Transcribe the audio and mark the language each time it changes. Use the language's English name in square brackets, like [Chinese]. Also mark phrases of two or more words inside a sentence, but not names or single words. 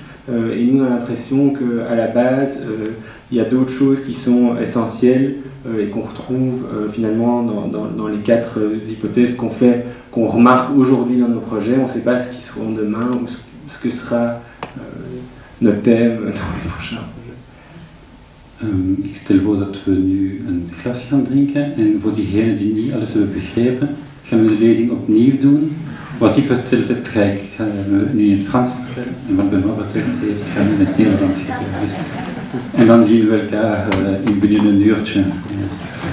[French] Et nous, on a l'impression qu'à la base, il y a d'autres choses qui sont essentielles et qu'on retrouve finalement dans les quatre hypothèses qu'on remarque aujourd'hui dans nos projets. On ne sait pas ce qu'ils seront demain ou ce que sera notre thème dans les prochains projets. [Dutch] Ik stel voor dat we nu een glas gaan drinken en voor diegenen die niet alles hebben begrepen, gaan we de lezing opnieuw doen. Wat ik verteld heb, ga ik nu in het Frans vertellen en wat Benoît verteld heeft, gaan we in het Nederlands vertellen. En dan zien we elkaar binnen een uurtje.